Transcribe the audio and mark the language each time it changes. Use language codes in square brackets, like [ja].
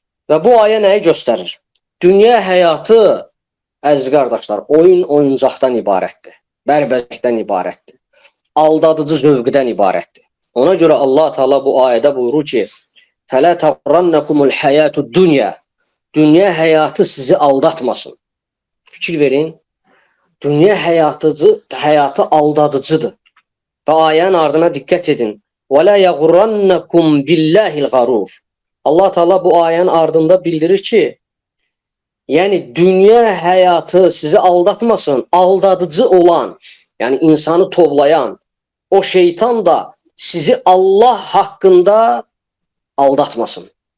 [az] Və bu ayə nəyi göstərir? Dünya həyatı, əziz qardaşlar, oyuncaqdan ibarətdir. Bərbəzəkdən ibarətdir. Aldadıcı zövqdən ibarətdir. Ona görə Allah Teala bu ayədə buyurur ki, [ar] "Fələ təğurrannakumul hayatud-dunya." [az] Dünya həyatı sizi aldatmasın. Fikir verin. Dünya həyatı aldadıcıdır. Və ayənin ardına diqqət edin. [ar] وَلَا يَغُرَّنَّكُمْ بِاللَّهِ الْغَرُورِ. [az] Allah Teala bu ayənin ardında bildirir ki, yəni dünya həyatı sizi aldatmasın, aldadıcı olan, yəni insanı tovlayan o şeytan da sizi Allah haqqında aldatmasın.